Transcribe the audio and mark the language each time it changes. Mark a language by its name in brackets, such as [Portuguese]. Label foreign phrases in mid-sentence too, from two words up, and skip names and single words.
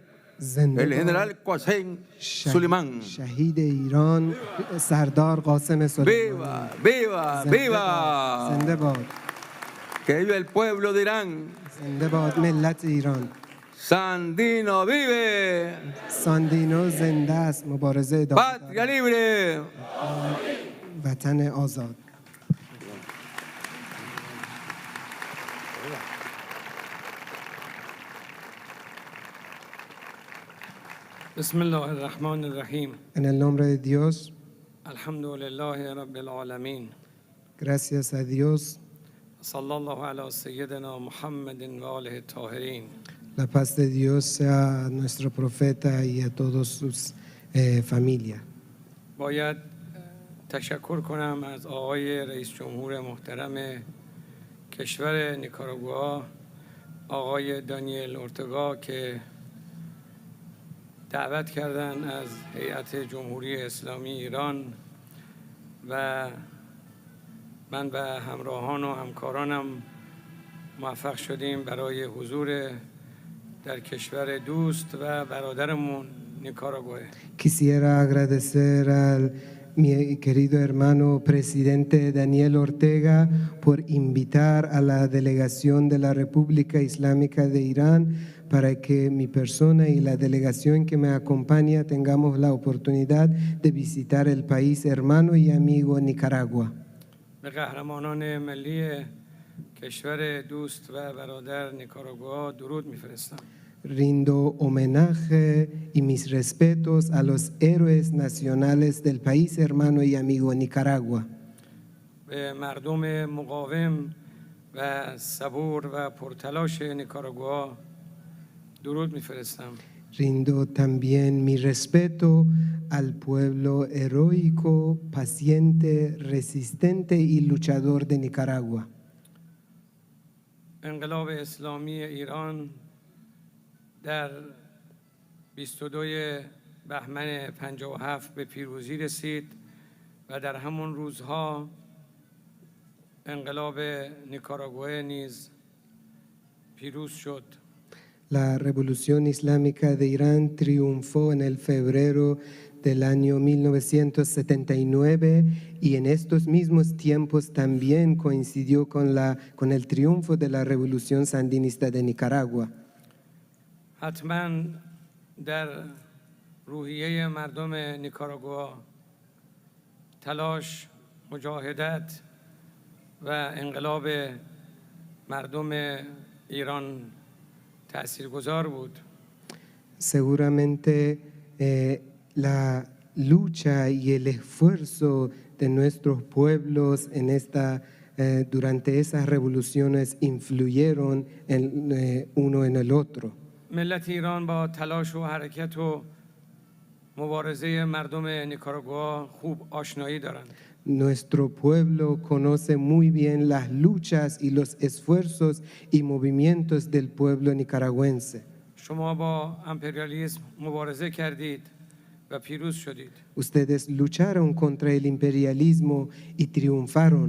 [Persian] زنده [Spanish] el [Persian] باد [Spanish] general Qasem Soleimani. [Persian] شهید ایران سردار قاسم سلیمانی [Spanish] Viva, viva, [Persian] زنده [Spanish] viva. [Persian] باد. زنده باد [Spanish] Que viva el pueblo de Irán. [Persian] زنده باد ملت ایران [Spanish] Sandino vive. [Persian] ساندینو زنده است مبارزه ادامه [Spanish] Patria [Persian] دارد. [Spanish] libre. [Persian] وطن آزاد [Arabic] بسم الله الرحمن الرحیم. [Spanish] En el nombre de Dios, [Arabic] الحمد لله رب العالمین. [Spanish] gracias a Dios, [Arabic] صلی الله علی سیدنا محمد و آله الطاهرین. [Spanish] la paz de Dios sea a nuestro profeta y a todos sus familia. [Persian] باید تشکر کنم از آقای رئیس جمهور محترم کشور نیکاراگوآ آقای دانیل اورتگا که دعوت کردن از هیئت جمهوری اسلامی ایران و من و همراهان و همکارانم موفق شدیم برای حضور در کشور دوست و برادرمون نیکاراگوئه. [Spanish] Quisiera agradecer al mi querido hermano presidente Daniel Ortega por invitar a la delegación de la República Islámica de Irán para que mi persona y la delegación que me acompaña tengamos la oportunidad de visitar el país hermano y amigo Nicaragua. [Persian] به قهرمانان ملی کشور دوست و برادر نیکاراگوآ درود میفرستم. [Spanish] Rindo homenaje y mis respetos a los héroes nacionales del país hermano y amigo Nicaragua. [Persian] به مردم مقاوم و صبور و پرتلاش نیکاراگوآ درود میفرستم. [Spanish] Rindo también mi respeto al pueblo heroico, paciente, resistente y luchador de Nicaragua. [Persian] انقلاب اسلامی ایران در 22 بهمن 57 به پیروزی رسید و در همون روزها انقلاب نیکاراگوئه نیز پیروز شد. [Spanish] La revolución islámica de Irán triunfó en el febrero del año 1979 y en estos mismos tiempos también coincidió con el triunfo de la revolución sandinista de Nicaragua. [Persian] حتما در روحیه مردم نیکاراگوآ تلاش، مجاهدت و انقلاب مردم ایران تأثیرگذار بود. [Spanish] Seguramente la lucha y el esfuerzo de nuestros pueblos durante esas revoluciones influyeron uno en el otro. [Persian] ملت ایران با تلاش و حرکت و مبارزه مردم نیکاراگوآ خوب آشنایی دارند. [Spanish] Nuestro pueblo conoce muy bien las luchas y los esfuerzos y movimientos del pueblo nicaragüense. [Persian] شما با امپریالیسم مبارزه کردید و پیروز شدید. [Spanish] Ustedes lucharon contra el imperialismo y triunfaron.